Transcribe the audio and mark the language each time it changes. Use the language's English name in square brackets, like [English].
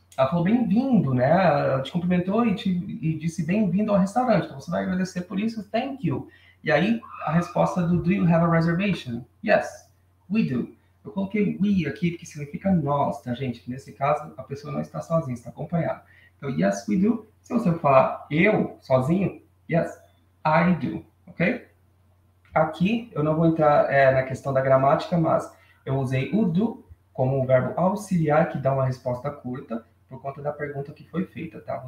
[Portuguese] Ela falou bem-vindo, né? Ela te cumprimentou e disse bem-vindo ao restaurante. Então, você vai agradecer por isso, [English] thank you. [Portuguese] E aí, a resposta [English] do you have a reservation? Yes, we do. [Portuguese] Eu coloquei we aqui, que significa nós, tá, gente? Nesse caso, a pessoa não está sozinha, está acompanhada. Então, [English] yes, we do. [Portuguese] Se você falar eu, sozinho, [English] yes, I do, [Portuguese] ok? Aqui, eu não vou entrar na questão da gramática, mas eu usei o do como um verbo auxiliar que dá uma resposta curta por conta da pergunta que foi feita, tá?